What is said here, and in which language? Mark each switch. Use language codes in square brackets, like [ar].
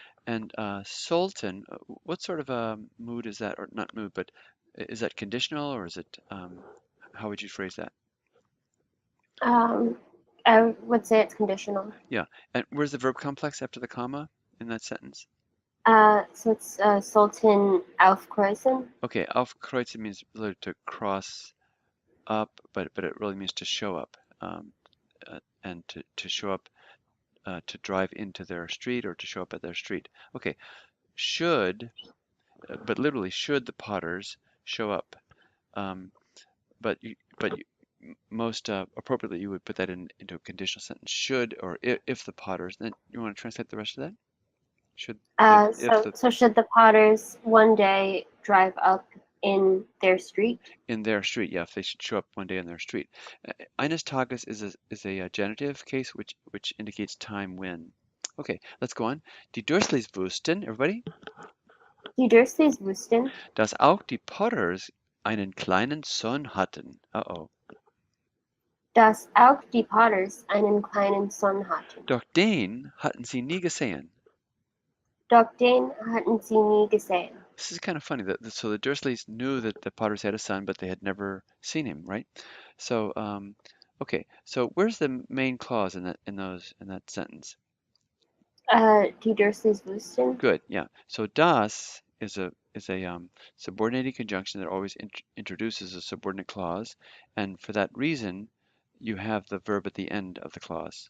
[en] And Sultan, what sort of a mood is that, or not mood, but is that conditional, or is it, how would you phrase that? Um, I would say it's conditional. Yeah. And where's the verb complex after the comma in that sentence? So it's Sultan aufkreuzen. Okay, aufkreuzen means literally to cross up, but it really means to show up, and to show up, to drive into their street or to show up at their street. Okay, should, but literally should the Potters show up. Um, but most appropriately, you would put that into a conditional sentence. Should, or if the Potters. Then you want to translate the rest of that? Should, if So the so should the Potters one day drive up in their street? in their street, yeah, if they should show up one day in their street. Eines Tages is a genitive case which indicates time when. Okay, let's go on. [de] Die Dursleys wussten, [en] everybody, [de] Die Dursleys wussten, dass auch die Potters einen kleinen Sohn hatten. Uh-oh. dass auch die Potters einen kleinen Sohn hatten. Doch den hatten sie nie gesehen. Doch den hatten sie nie gesehen. [en] This is kind of funny. So the Dursleys knew that the Potters had a son, but they had never seen him, right? So, okay. So where's the main clause in that sentence? [de] Die Dursleys wussten. [en] Good. Yeah. So das is a subordinating conjunction that always introduces a subordinate clause, and for that reason, you have the verb at the end of the clause.